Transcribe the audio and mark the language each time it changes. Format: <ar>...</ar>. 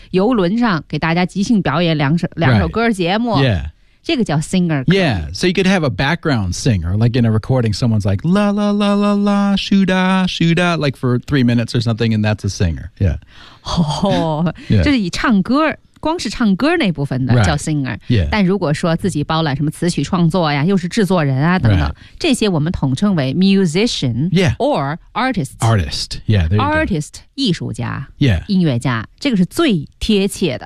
<zh>游轮上给大家即兴表演两首歌节目。</zh> <en>Right. Yeah.</en> <zh>这个叫 singer。</zh> <en>Yeah, so you could have a background singer, like in a recording, someone's like, la la la la la, shoo-da, shoo-da, like for 3 minutes or something, and that's a singer. Yeah. 哦、oh, yeah.</en> <zh>就是以唱歌，光是唱歌那部分的、</zh> <en>right.</en> <zh>叫 singer、</zh> <en>yeah.</en> <zh>但如果说自己包揽什么词曲创作呀，又是制作人啊等等、</zh> <en>right.</en> <zh>这些我们统称为 musician、</zh> <en>yeah. or artist. Artist, yeah, there you artist, go. Artist, 艺术家、 yeah.</en> <zh>音乐家，这个是最贴切的。</zh>